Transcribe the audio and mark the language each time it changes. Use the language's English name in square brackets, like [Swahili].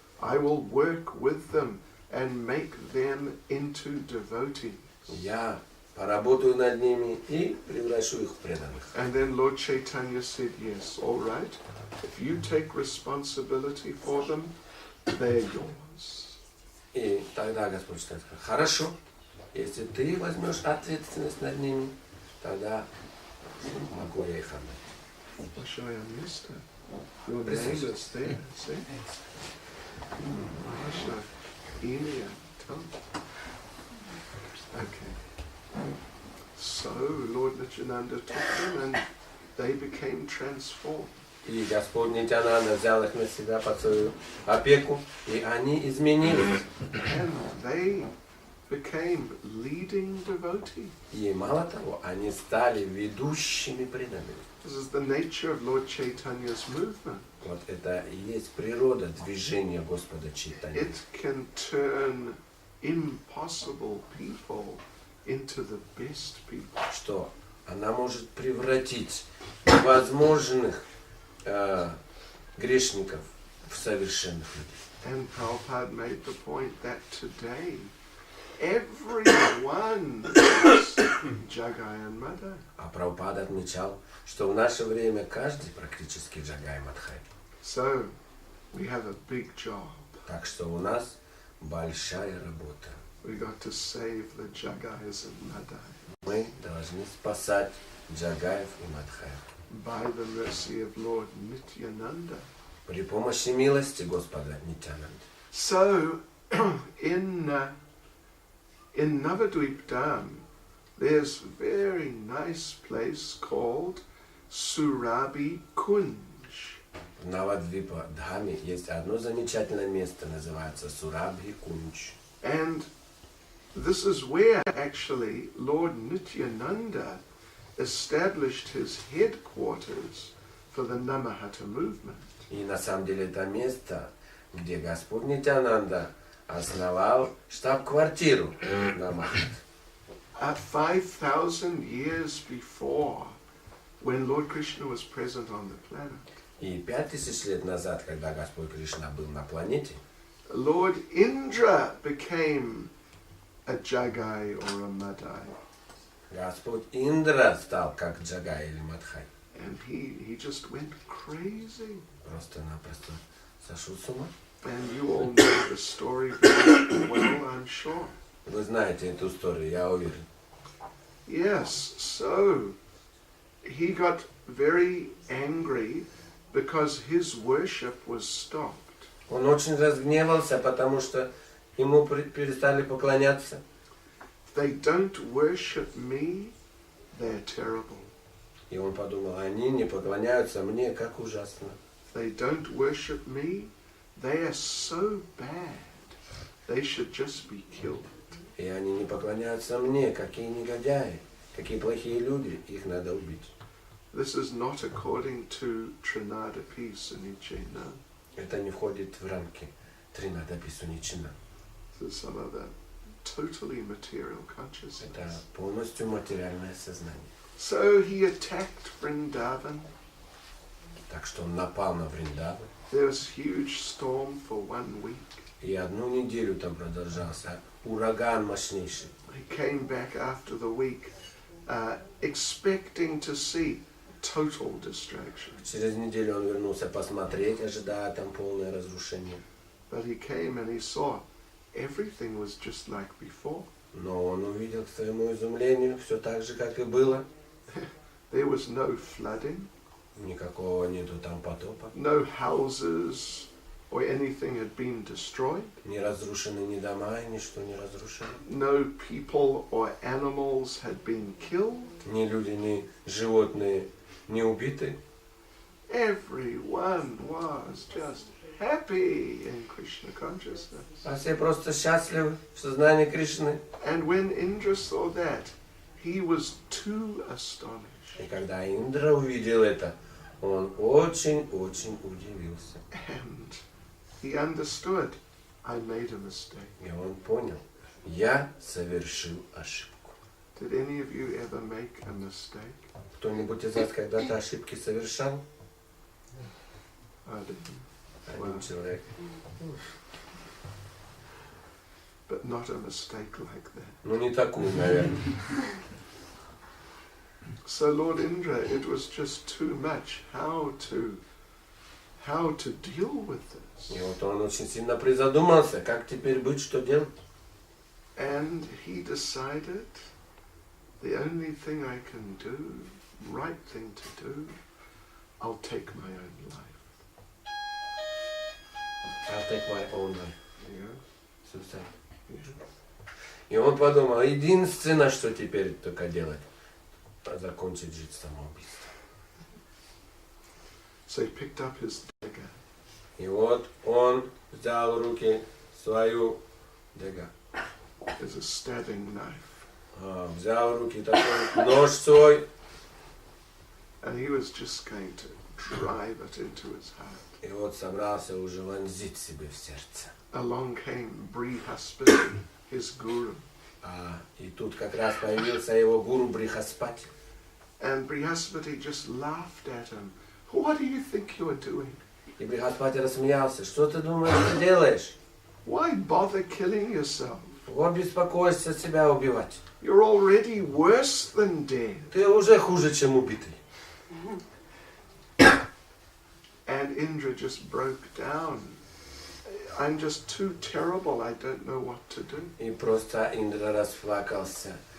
[English] I will work with them and make them into devotees. [Russian] Я поработаю над ними и превращу их в преданных». [English] And then Lord Chaitanya said, yes, all right. If you take responsibility for them, they're yours. [Russian] И тогда Господь сказал: «Хорошо, если ты возьмешь ответственность над ними, тогда могу я их отдать». [English] I'll show you on this time. Your name is there, see? Maharashtra, India, Okay. So Lord Nityananda took them and they became transformed. [Russian] И Господь Нитянанда взял их на себя под свою опеку, и они изменились. [English] And they became leading devotees. [Russian] И мало того, они стали ведущими преданными. [English] This is the nature of Lord Chaitanya's movement. [Russian] Вот это и есть природа движения Господа Чайтаньи. [English] It can turn impossible people into the best people. [Russian] Что она может превратить невозможных грешников в совершенных людей. [English] And Prabhupada made the point that today everyone is Jagai and Madai. [Russian] А Прабхупада отмечал, что в наше время каждый практически Джагай Мадхай. [English] So we have a big job. [Russian] Так что у нас большая работа. [English] We got to save the Jagais and Madai [Russian] Мы должны спасать Джагаев и Мадхаев. [English] by the mercy of Lord Nityananda. [Russian] При помощи милости Господа Нитянанды. [English] So in Navadvip Dham, there's a very nice place called Surabhi Kunj. [Russian] В Навадвипа Дхаме есть одно замечательное место, называется Сурабхи Кунч. [English] And this is where actually Lord Nityananda established his headquarters for the Nama-hatta movement. [Russian] И на самом деле это место, где Господь Нитянанда основал штаб-квартиру Нама-хатта. [English] 5,000 years before, when Lord Krishna was present on the planet, [Russian] И 5000 лет назад, когда Господь Кришна был на планете, [English] Lord Indra became a Jagai or a Madai. [Russian] Господь Индра стал как Джагай или Мадхай. [English] And he just went crazy. [Russian] Просто-напросто сошел с ума. [English] And you all know the story very well, I'm sure. [Russian] Вы знаете эту историю, я уверен. [English] Yes, so he got very angry because his worship was stopped. [Russian] Он очень разгневался, потому что ему перестали поклоняться. [English] If they don't worship me, they're terrible. [Russian] И он подумал, они не поклоняются мне, как ужасно. [English] If they don't worship me, they are so bad. They should just be killed. [Russian] И они не поклоняются мне, какие негодяи, какие плохие люди, их надо убить. [English] This is not according to Trinadapi Sunichena. [Russian] Это не входит в рамки Тринадапи Суничина. [English] This is some other totally material consciousness. [Russian] Это полностью материальное сознание. [English] So he attacked Vrindavan. [Russian] Так что он напал на Вриндаву. [English] There was a huge storm for 1 week. [Russian] И 1 неделю там продолжался ураган мощнейший. [English] He came back after the week expecting to see total destruction. [Russian] Через неделю он вернулся посмотреть, ожидая там полное разрушение. [English] But he came and he saw everything was just like before. [Russian] Но он увидел, к своему изумлению, все так же, как и было. [English] There was no flooding. [Russian] Никакого нету там потопа. [English] No houses or anything had been destroyed. [Russian] Не разрушены ни дома, и ничто не разрушено. [English] No people or animals had been killed. [Russian] Ни люди, ни животные не убиты. [English] Everyone was just happy in Krishna consciousness. [Russian] А все просто счастливы в сознании Кришны. [English] And when Indra saw that, he was too astonished. [Russian] И когда Индра увидел это, он очень-очень удивился. [English] And he understood, I made a mistake. [Russian] И он понял, я совершил ошибку. [English] Did any of you ever make a mistake? [Russian] Кто-нибудь из вас когда-то ошибки совершал? [English] I didn't. [Russian] Один человек. [English] But not a mistake like that. [Russian] Ну не такую, наверное. [English] So Lord Indra, it was just too much how to deal with this. [Russian] И вот он очень сильно призадумался, как теперь быть, что делать. [English] And he decided the only thing I can do, right thing to do, I'll take my own life. I'll take my own life. Yeah. Suicide. Yeah. [Russian] И он подумал, единственное, что теперь только делать, закончить жить самоубийством. [English] So he picked up his dagger. [Russian] И вот он взял в руки свою дега. [English] It's a stabbing knife. [Russian] Взял в руки такой нож свой. [English] And he was just going to drive it into his heart. [Russian] И вот собрался уже вонзить себе в сердце. [English] Along came Brihaspati, his guru. [Russian] И тут как раз появился его гуру Брихаспати. [English] And Brihaspati just laughed at him. What do you think you're doing? [Russian] И Брихаспати рассмеялся. Что ты думаешь, ты делаешь? [English] Why bother killing yourself? [Russian] Вот беспокоишься себя убивать. [English] You're already worse than dead. [Russian] Ты уже хуже, чем убитый. [English] And Indra just broke down. I'm just too terrible. I don't know what to do. [Russian] И просто Индра расплакался.